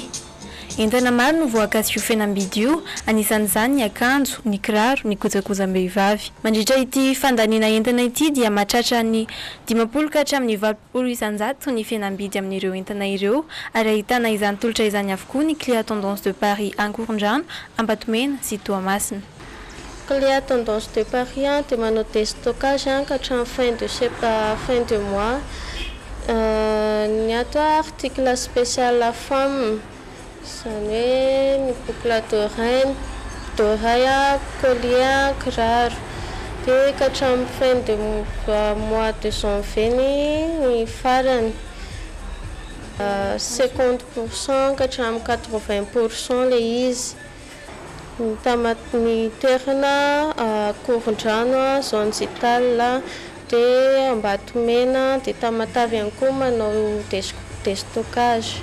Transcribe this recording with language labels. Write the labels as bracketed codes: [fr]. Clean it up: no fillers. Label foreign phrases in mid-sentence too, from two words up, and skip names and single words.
[mg] Entana maro no voankazy io fianambidy io, anisan'izany ny akanjo, ny kiraro, ny kojakojam-behivavy. Mandritra ity fandaniana entana ity dia mahatratra ny 50 ka hatramin'ny 20 isanjato ny fianambidy amin'ireo entana ireo ary ahitana izany tolotra izany avokoa ny Clé à Tendance de Paris Ankorondrano, Ambatomena sy Toamasina. Clé à Tendance de Paris dia manao déstockage ka hatramin'ny [fr] fin de mois. [mg] Ny ato [fr] article spécial la femme [mg] izany hoe ny [fr] boucle d'oreille, collier, [mg] kiraro dia ka hatramin'ny [fr] fin de mois de janvier [mg] ny farany 50% ka hatramin'ny 80% le izy ny toerana Akorondrano zone Zital dia Ambatomena dia Tamatavy ihany koa manao déstockage.